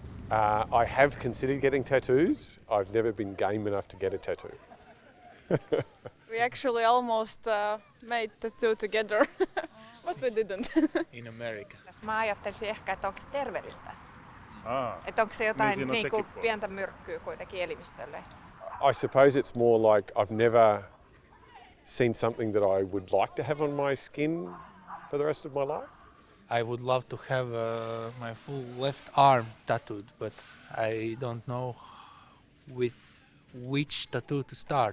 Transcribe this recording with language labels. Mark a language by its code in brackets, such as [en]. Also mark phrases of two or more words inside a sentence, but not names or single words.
[en] I have considered getting tattoos. I've never been game enough to get a tattoo. We actually almost made tattoo together, but we didn't. In America. [fi] Mä ajattelisin ehkä, että onko se terveellistä. Ah, Että onko se jotain siinä on niinku sekin puoli. pientä myrkkyä kuitenkin elimistölle. [en] I suppose it's more like I've never seen something that I would like to have on my skin for the rest of my life. I would love to have my full left arm tattooed, but I don't know with which tattoo to start.